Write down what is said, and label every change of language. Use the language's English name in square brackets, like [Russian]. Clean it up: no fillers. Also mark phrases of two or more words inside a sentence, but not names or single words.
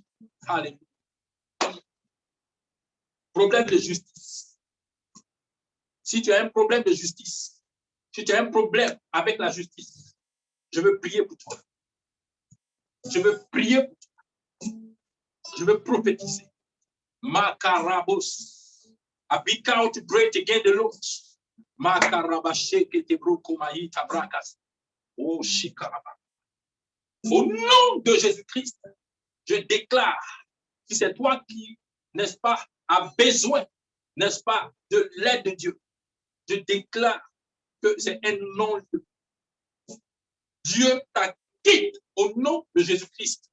[French] Alléluia. Problème de justice. Si tu as un problème de justice, si tu as un problème avec la justice, je veux prier pour toi. Je veux prier pour toi. Je veux prophétiser. Makarabos. [English] I speak out to great again the Lord. Makarabasheke te brokomayi tabrakas. Oh, shikaraba. [French] Au nom de Jésus-Christ, je déclare, si c'est toi qui, n'est-ce pas, as besoin, n'est-ce pas, de l'aide de Dieu, je déclare que c'est un nom. Dieu t'acquitte au nom de Jésus-Christ.